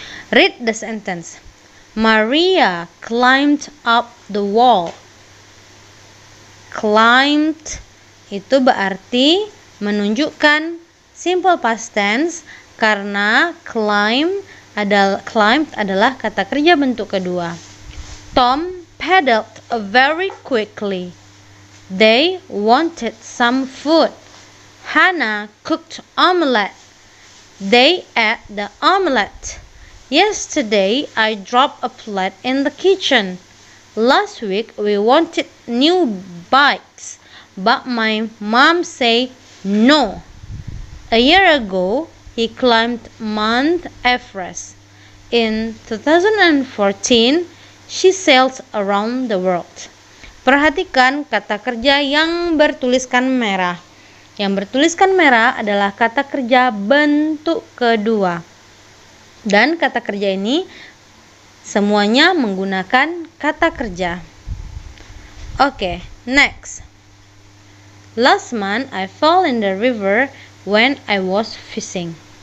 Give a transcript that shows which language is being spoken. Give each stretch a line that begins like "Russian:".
English: Read the sentence. Maria climbed up the wall.
Indonesian: Climbed itu berarti menunjukkan simple past tense karena climbed adalah kata kerja bentuk kedua.
English: Tom paddled very quickly. They wanted some food. Hannah cooked omelette. They ate the omelette. Yesterday I dropped a plate in the kitchen. Last week we wanted new bikes, but my mom said no. A year ago he climbed Mount Everest. In 2014 she sailed around the world.
Indonesian: Perhatikan kata kerja yang bertuliskan merah. Yang bertuliskan merah adalah kata kerja bentuk kedua. Dan kata kerja ini semuanya menggunakan kata kerja.
English: Okay, next. Last month I fell in the river when I was fishing.